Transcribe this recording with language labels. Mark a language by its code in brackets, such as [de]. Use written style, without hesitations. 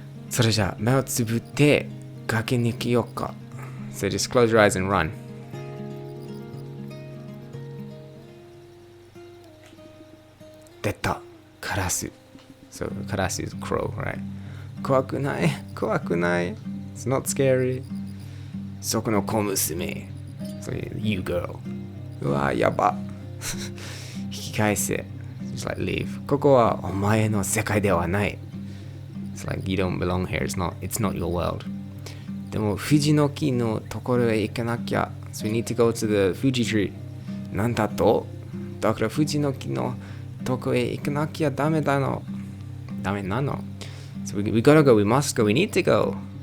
[ja] それじゃ目をつぶって駆け抜けようか。 [en] So just close your eyes and run. [ja] 出た。カラス。 [en] So カラス is crow, right? [ja] 怖くない。 [en] It's not scary. [ja] そこの小娘。 [en] So you girl. [ja] うわ、やば。引き返せ。 [en] Just like leave. [ja] ここはお前の世界ではない。 [en] It's like you don't belong here. It's not your world. [ja] でも富士の木のところへ行かなきゃ。 [en] So we need to go to the Fuji tree. [ja] なんだと？だから富士の木のとこへ行かなきゃダメなの。 [en] So we gotta go, we must go, we need to go.